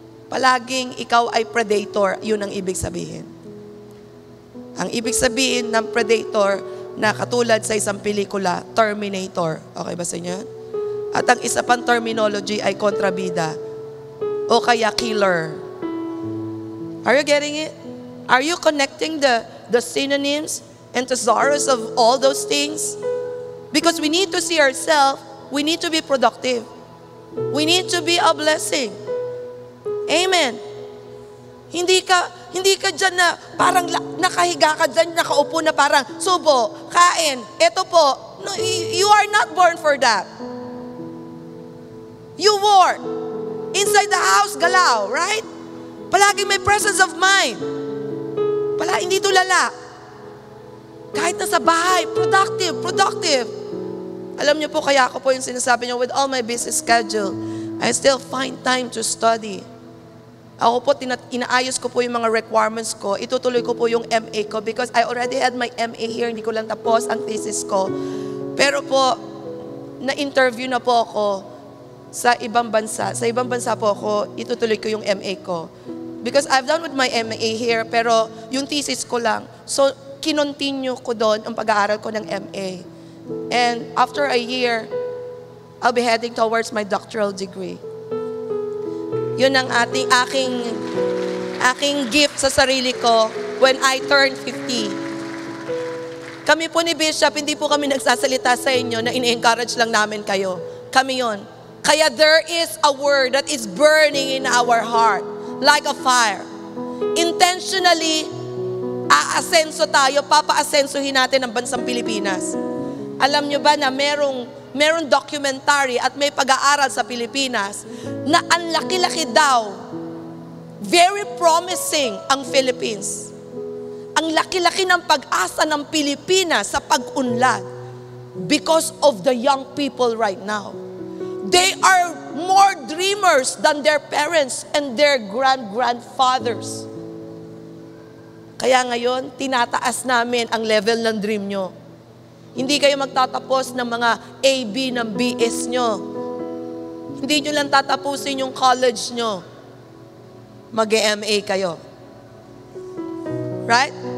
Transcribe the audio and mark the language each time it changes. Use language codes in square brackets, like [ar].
[tl] Palaging ikaw ay predator, yun ang ibig sabihin. Ang ibig sabihin ng predator na katulad sa isang pelikula, Terminator. Okay ba sa inyo? At ang isa pang terminology ay kontrabida o kaya killer. [en] Are you getting it? Are you connecting the synonyms and thesaurus of all those things? Because we need to see ourselves, we need to be productive. We need to be a blessing. Amen. [tl] Hindi ka dyan na parang nakahiga ka dyan, nakaupo na parang, subo, kain, eto po. [en] No, you are not born for that. You work. Inside the house, galaw, right? [tl] Palagi may [en] presence of mind. [tl] Hindi tulala. Kahit nasa bahay, productive, productive. Alam niyo po, kaya ako po yung sinasabi niyo, [en] with all my busy schedule, I still find time to study. [tl] Ako po, inaayos ko po yung mga requirements ko. Itutuloy ko po yung MA ko [en] because I already had my MA here. [tl] Hindi ko lang tapos ang thesis ko. Pero po, na-interview na po ako sa ibang bansa. Sa ibang bansa po ako, itutuloy ko yung MA ko. [en] Because I've done with my MA here, [tl] pero yung thesis ko lang. So, kinontinue ko doon ang pag-aaral ko ng MA. [en] And after a year, I'll be heading towards my doctoral degree. [tl] Yun ang aking gift sa sarili ko [en] when I turn 50. [tl] Kami po ni Bishop, hindi po kami nagsasalita sa inyo na ini-encourage lang namin kayo. Kami yon. Kaya [en] there is a word that is burning in our heart like a fire. [tl] Intentionally, aasenso tayo, papa-asensohin natin ang bansang Pilipinas. Alam nyo ba na merong documentary at may pag-aaral sa Pilipinas na ang laki-laki daw, [en] very promising [tl] ang Philippines. Ang laki-laki ng pag-asa ng Pilipinas sa pag-unlad [en] because of the young people right now. They are more dreamers than their parents and their grandfathers. [tl] Kaya ngayon, tinataas namin ang level ng dream nyo. Hindi kayo magtatapos ng mga AB ng BS nyo. Hindi nyo lang tatapusin yung college nyo. Mag-MA kayo. Right?